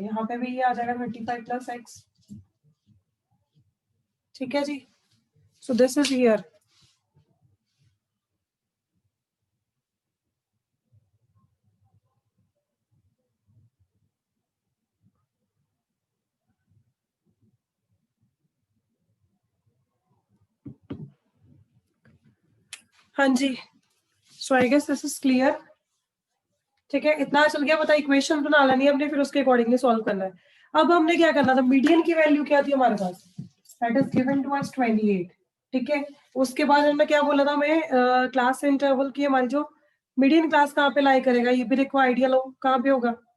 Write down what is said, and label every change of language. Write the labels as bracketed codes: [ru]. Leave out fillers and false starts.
[hi] यहाँ पे भी ये आ जाएगा 35 प्लस x। ठीक है जी, [en] so this is here। [hi] हाँ जी, [en] so I guess this is clear। [hi] ठीक है, इतना चल गया, पता इक्वेशन बना लेनी है हमने, फिर उसके अकॉर्डिंगली सॉल्व करना है। अब हमने क्या करना था, मीडियन की वैल्यू क्या थी हमारे पास, [en] That is given to us 28। [hi] ठीक है, उसके बाद हमने क्या बोला था, हमें क्लास इंटरवल की हमारी जो मीडियन क्लास कहाँ पे लाई करेगा, ये भी देखो आइडिया लो कहाँ पे होगा।